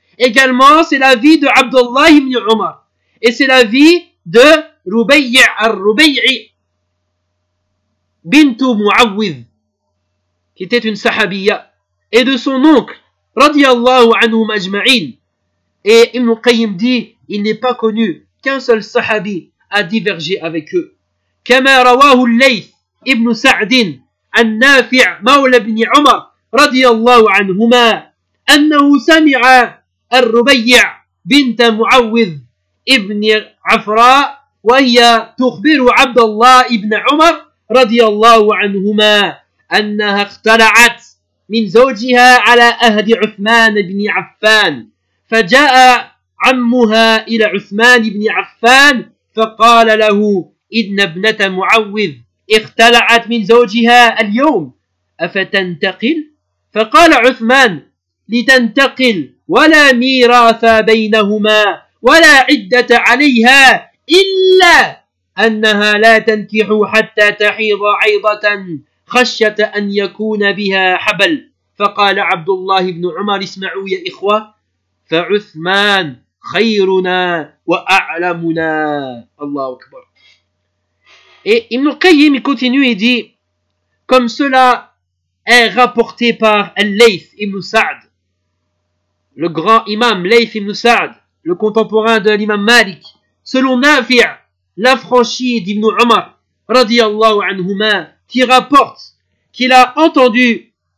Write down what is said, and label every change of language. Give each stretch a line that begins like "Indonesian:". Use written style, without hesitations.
French: Également, c'est l'avis de Abdullah ibn Umar. Et c'est l'avis de Rubayy' al-Rubayy' bintu Mu'awwidh, qui était une sahabiyya, et de son oncle, radiyallahu anhu majma'in. Et Ibn Qayyim dit, il n'est pas connu qu'un seul sahabi a divergé avec eux.
Arabic: كما رواه الليث ابن سعد النافع مولى ابن عمر رضي الله عنهما أنه سمع الربيع بنت معوذ ابن عفراء وهي تخبر عبد الله ابن عمر رضي الله عنهما أنها اختلعت من زوجها على أهل عثمان بن عفان فجاء عمها إلى عثمان بن عفان فقال له إن ابنة معوذ اختلعت من زوجها اليوم أفتنتقل؟ فقال عثمان لتنتقل ولا ميراث بينهما ولا عدة عليها إلا أنها لا تنكح حتى تحيض عيضة خشية أن يكون بها حبل. فقال عبد الله بن عمر اسمعوا يا إخوة فعثمان خيرنا وأعلمنا. الله أكبر.
French: Et Ibn al-Qayyim continue et dit, comme cela est rapporté par Al-Layth ibn Sa'd, le grand imam Layth ibn Sa'd, le contemporain de l'imam Malik, selon Nafi', l'affranchi d'Ibn Umar, radiyallahu anhuma, qui rapporte qu'il a entendu